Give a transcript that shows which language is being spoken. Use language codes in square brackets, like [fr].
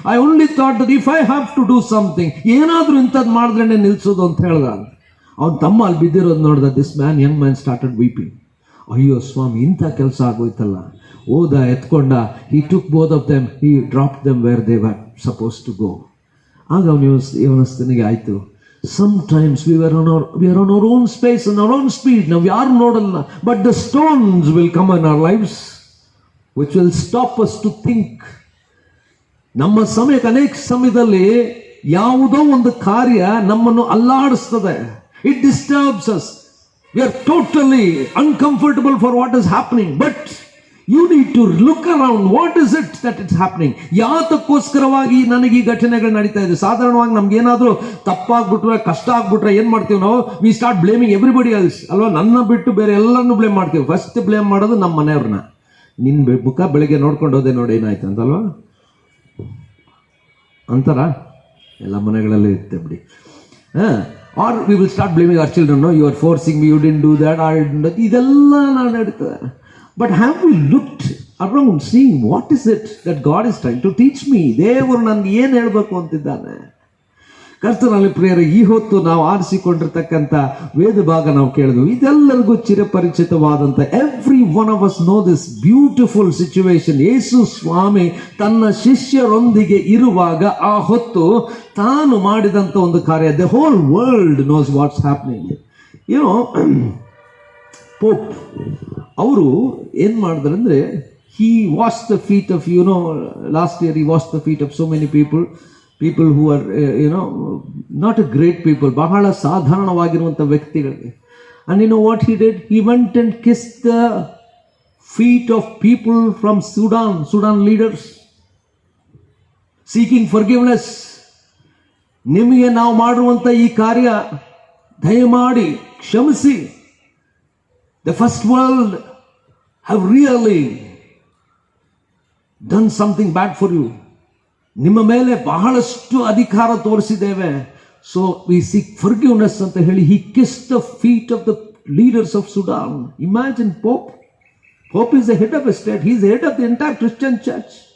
[en] I only thought that if I have to do something, [kn] ಏನಾದರೂ ಇಂಥದ್ದು ಮಾಡಿದ್ರೇನೆ ನಿಲ್ಸೋದು ಅಂತ ಹೇಳ್ದ. ಅವನ ತಮ್ಮ ಅಲ್ಲಿ ಬಿದ್ದಿರೋದು ನೋಡ್ದ. [en] This man, young man started weeping. [kn] ಅಯ್ಯೋ ಸ್ವಾಮಿ, ಇಂಥ ಕೆಲಸ ಆಗೋಯ್ತಲ್ಲ. ಓದ, ಎತ್ಕೊಂಡ. [en] He took both of them, he drop them where they were suppose to go. [kn] ಆಗ ಇವನಸ್ತನಿಗೆ ಆಯಿತು, [en] sometimes we are on our own space, on our own speed. [kn] ನಾವು ಯಾರು ನೋಡಲ್ಲ, [en] But the stones will come in our lifes which will stop us to think. [kn] ನಮ್ಮ ಸಮಯಕ್ಕೆ ಅನೇಕ ಸಮಯದಲ್ಲಿ ಯಾವುದೋ ಒಂದು ಕಾರ್ಯ ನಮ್ಮನ್ನು ಅಲ್ಲಾಡಿಸ್ತದೆ. [en] It disturbs us. We are totally uncomfortable for what is happening. But you need to look around. What is it that is happening? [kn] ಯಾತಕ್ಕೋಸ್ಕರವಾಗಿ ನನಗೆ ಈ ಘಟನೆಗಳು ನಡೀತಾ ಇದೆ? ಸಾಧಾರಣವಾಗಿ ನಮ್ಗೆ ಏನಾದರೂ ತಪ್ಪಾಗ್ಬಿಟ್ರೆ, ಕಷ್ಟ ಆಗ್ಬಿಟ್ರೆ ಏನು ಮಾಡ್ತೀವಿ ನಾವು? [en] we start blaming everybody else [kn] ಅಲ್ವಾ? ನನ್ನ ಬಿಟ್ಟು ಬೇರೆ ಎಲ್ಲರನ್ನೂ ಬ್ಲೇಮ್ ಮಾಡ್ತೀವಿ. ಫಸ್ಟ್ ಬ್ಲೇಮ್ ಮಾಡೋದು ನಮ್ಮ ಮನೆಯವ್ರನ್ನ. ನಿನ್ನ ಮುಖ ಬೆಳಗ್ಗೆ ನೋಡ್ಕೊಂಡು ಹೋದೆ ನೋಡಿ ಏನಾಯ್ತು ಅಂತಲ್ವಾ ಅಂತಾರ. ಎಲ್ಲ ಮನೆಗಳಲ್ಲಿ ಇರುತ್ತೆ ಬಿಡಿ. [en] Or we will start blaming our children. No, you are forcing me, you didn't do that, I didn't do that. [kn] ಇದೆಲ್ಲ ನಾನು ನಡೀತದೆ. [en] But have we looked around, seeing what is it that God is trying to teach me? [kn] ದೇವರು ನನಗೆ ಏನು ಹೇಳಬೇಕು ಅಂತಿದ್ದಾನೆ? ಕರ್ತನಲ್ಲಿ ಪ್ರಿಯರೇ, ಈ ಹೊತ್ತು ನಾವು ಆರಿಸಿಕೊಂಡಿರ್ತಕ್ಕಂಥ ವೇದ ಭಾಗ ನಾವು ಕೇಳಿದ್ವಿ. ಇದೆಲ್ಲರಿಗೂ ಚಿರಪರಿಚಿತವಾದಂಥ, [en] Every one of us know this beautiful situation. [kn] ಯೇಸು ಸ್ವಾಮಿ ತನ್ನ ಶಿಷ್ಯರೊಂದಿಗೆ ಇರುವಾಗ ಆ ಹೊತ್ತು ತಾನು ಮಾಡಿದಂಥ ಒಂದು ಕಾರ್ಯ. [en] The whole world knows what's happening. [kn] ಏನೋ ಪೋಪ್ ಅವರು ಏನು ಮಾಡಿದ್ರು ಅಂದರೆ, [en] he washed the feet of, last year he washed the feet of so many people who are not a great people, [kn] ಬಹಳ ಸಾಧಾರಣವಾಗಿರುವಂಥ ವ್ಯಕ್ತಿಗಳಿಗೆ. [en] And you know what he did? He went and kissed the feet of people from Sudan leaders, seeking forgiveness. [kn] ನಿಮಗೆ ನಾವು ಮಾಡುವಂಥ ಈ ಕಾರ್ಯ ದಯಮಾಡಿ ಕ್ಷಮಿಸಿ. [en] The first world have really done something bad for you. [kn] ನಿಮ್ಮ ಮೇಲೆ ಬಹಳಷ್ಟು ಅಧಿಕಾರ ತೋರಿಸಿದ್ದೇವೆ. [en] so we seek forgiveness [kn] ಅಂತ ಹೇಳಿ [en] he kissed the feet of the leaders of Sudan. Imagine Pope is the head of a state. He is the head of the entire Christian church.